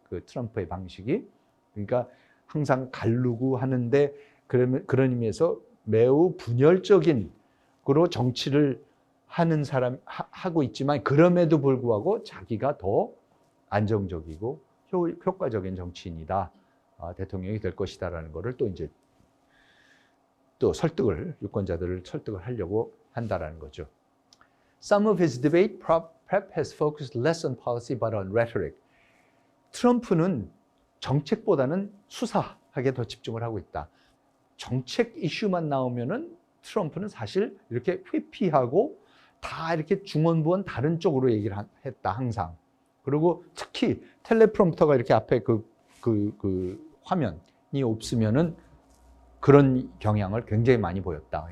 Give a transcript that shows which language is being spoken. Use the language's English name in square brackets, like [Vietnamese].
[Korean] 그 트럼프의 방식이. 그러니까 항상 가르고 하는데 그런 의미에서 매우 분열적인 그로 정치를 하는 사람 하고 있지만 그럼에도 불구하고 자기가 더 안정적이고 효과적인 정치인이다. 대통령이 될 것이다라는 거를 또 이제 또 유권자들을 설득을 하려고 한다라는 거죠. [English] Some of his debate prep has focused less on policy but on rhetoric. [Korean] 트럼프는 정책보다는 수사하게 더 집중을 하고 있다. 정책 이슈만 나오면은 트럼프는 사실 이렇게 회피하고 다 이렇게 중언부언 다른 쪽으로 얘기를 했다, 항상. 그리고 특히 텔레프롬프터가 이렇게 앞에 그 화면이 없으면은 그런 경향을 굉장히 많이 보였다.